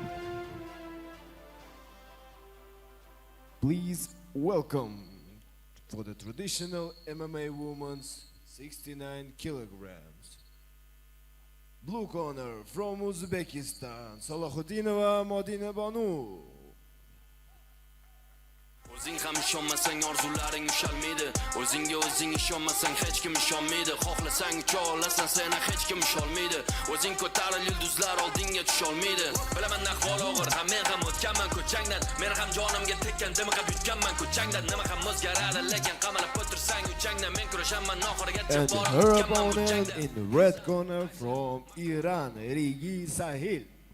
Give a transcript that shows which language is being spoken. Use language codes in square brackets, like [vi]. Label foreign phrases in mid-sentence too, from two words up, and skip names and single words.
[en] please welcome for the traditional MMA women's 69 kilograms. Blue corner from Uzbekistan, Salahuddinova Modina Banu. [uz] O'zing ham ishonmasang orzularing ushalmaydi. O'zingga o'zing ishonmasang hech kim ishonmaydi. Xohlasang ucha olasan, seni hech kim usholmaydi. O'zing ko'taril yulduzlar oldinga tusholmaydi. Bilaman ahvol og'ir, ham men ham o'tganman ko'changdan. Men ham jonimga tekkan, dimiqab yutganman ko'changdan. Nima ham o'zgaradi, lekin qamalab o'tirsang uchangdan. Men kurashaman oxirigacha [en] And her opponent in the red corner from Iran, Rigi Sahil.